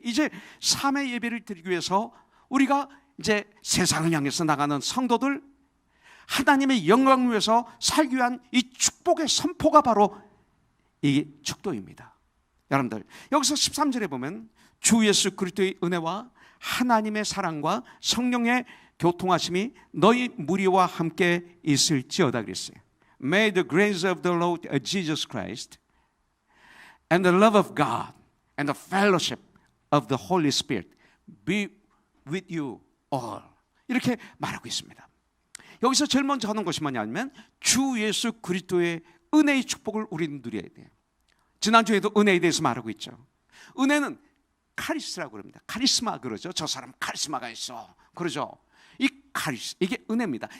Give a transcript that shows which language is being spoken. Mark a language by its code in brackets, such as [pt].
[ko] 이제 3회 예배를 드리기 위해서 우리가 이제 세상을 향해서 나가는 성도들, 하나님의 영광을 위해서 살기 위한 이 축복의 선포가 바로 이 축도입니다. 여러분들, 여기서 13절에 보면 주 예수 그리스도의 은혜와 하나님의 사랑과 성령의 교통하심이 너희 무리와 함께 있을지어다 그랬어요. [en] May the grace of the Lord Jesus Christ and the love of God and the fellowship of the Holy Spirit be with you all. [ko] 이렇게 말하고 있습니다. 여기서 제일 먼저 하는 것이 뭐냐면 주 예수 그리스도의 은혜의 축복을 우리는 누려야 돼요. 지난주에도 은혜에 대해서 말하고 있죠. 은혜는 카리스라고 그럽니다. 카리스마 그러죠. 저 사람 카리스마가 있어 그러죠. 이게 은혜입니다.